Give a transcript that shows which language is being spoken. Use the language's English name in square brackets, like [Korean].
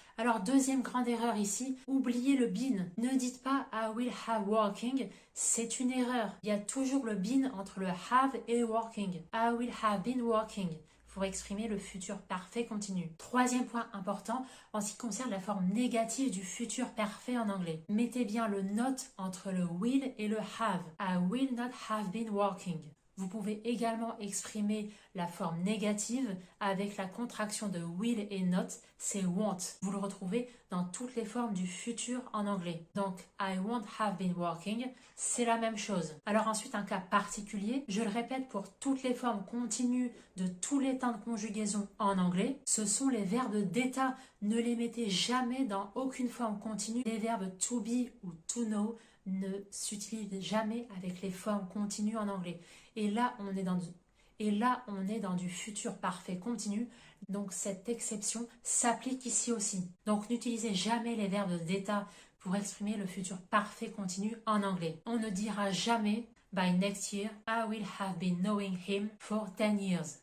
[French] Alors deuxième grande erreur ici, oubliez le been. Ne dites pas [English] I will have working, [French] c'est une erreur. Il y a toujours le been entre le have et working. [English] I will have been working [French] pour exprimer le futur parfait continu. Troisième point important en ce qui concerne la forme négative du futur parfait en anglais. Mettez bien le not entre le will et le have. [English] I will not have been working. [French] Vous pouvez également exprimer la forme négative avec la contraction de will et not, c'est won't. Vous le retrouvez dans toutes les formes du futur en anglais. Donc, [English] I won't have been working, [French] c'est la même chose. Alors ensuite, un cas particulier, je le répète pour toutes les formes continues de tous les temps de conjugaison en anglais, ce sont les verbes d'état. Ne les mettez jamais dans aucune forme continue. Les verbes to be ou to know ne s'utilisent jamais avec les formes continues en anglais. Et là, on est dans du futur parfait continu. Donc, cette exception s'applique ici aussi. Donc, n'utilisez jamais les verbes d'état pour exprimer le futur parfait continu en anglais. On ne dira jamais [English] by next year, I will have been knowing him for 10 years.